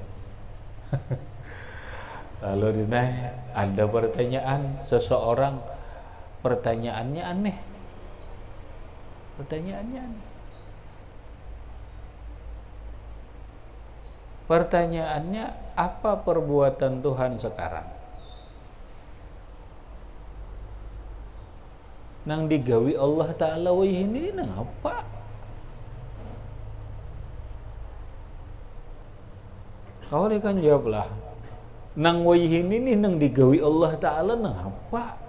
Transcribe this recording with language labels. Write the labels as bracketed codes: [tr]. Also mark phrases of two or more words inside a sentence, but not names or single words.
[id] Lalu dina ada pertanyaan seseorang, pertanyaannya aneh. Pertanyaannya aneh. Pertanyaannya, apa perbuatan Tuhan sekarang? [bjn] Nang digawi Allah Ta'ala wah ini nang apa? [id] Kau kan jawablah. [bjn] Nang wah ini nih nang digawi Allah Ta'ala nang apa?